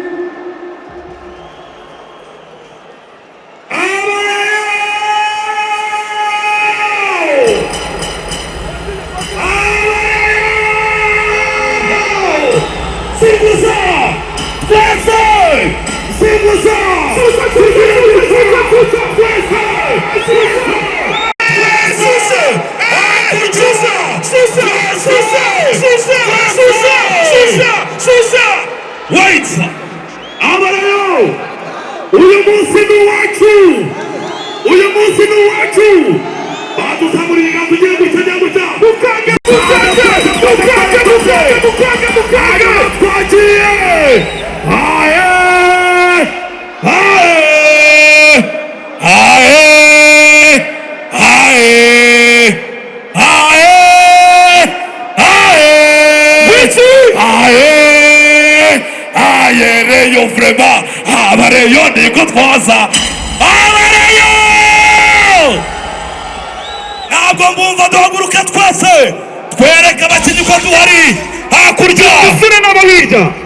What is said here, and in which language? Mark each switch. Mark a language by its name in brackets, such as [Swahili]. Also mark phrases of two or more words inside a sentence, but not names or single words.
[Kinyarwanda] Amaral! Amaral! Simbuza! Desce! Simbuza! Wait! Amaral! Uyu munsi ni uwacu! Uyu munsi ni uwacu! Badusaburiye kugira ngo tujye guta! Mukange! Twagiye! Aye! Aye! Aye! Aye! Aye! Aye! Aye! Ayereyo vrema abareyo niko twaza abareyo ntabwo mbumva duhaguruke twese twereke abakinnyi ko duhari hakurya dusure n'ababirya